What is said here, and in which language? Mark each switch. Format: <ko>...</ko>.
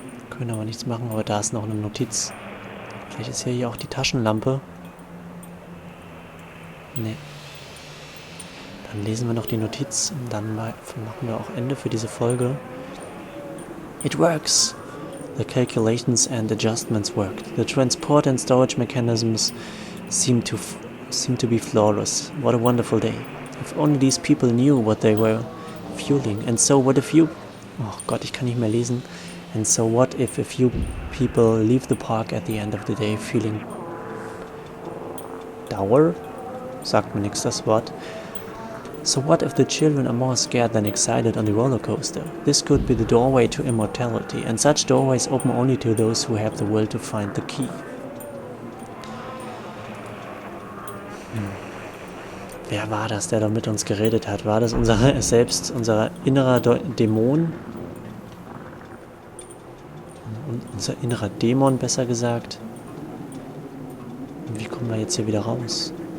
<de>Können aber nichts machen, aber da ist noch eine Notiz. Vielleicht ist hier auch die Taschenlampe. Nee. Dann lesen wir noch die Notiz und dann machen wir auch Ende für diese Folge.</de> <en>It works. The calculations and adjustments worked. The transport and storage mechanisms seem to be flawless. What a wonderful day. If only these people knew what they were fueling. And so what if you...</en> <de>Oh Gott, ich kann nicht mehr lesen.</de> <en>And so what if a few people leave the park at the end of the day feeling dour?</en> <de>Sagt mir nichts das Wort.</de> <en>So what if the children are more scared than excited on the roller coaster? This could be the doorway to immortality, and such doorways open only to those who have the will to find the key.</en> <de>Wer war das, der da mit uns geredet hat? War das unser innerer Dämon? Unser innerer Dämon, besser gesagt. Und wie kommen wir jetzt hier wieder raus?</de>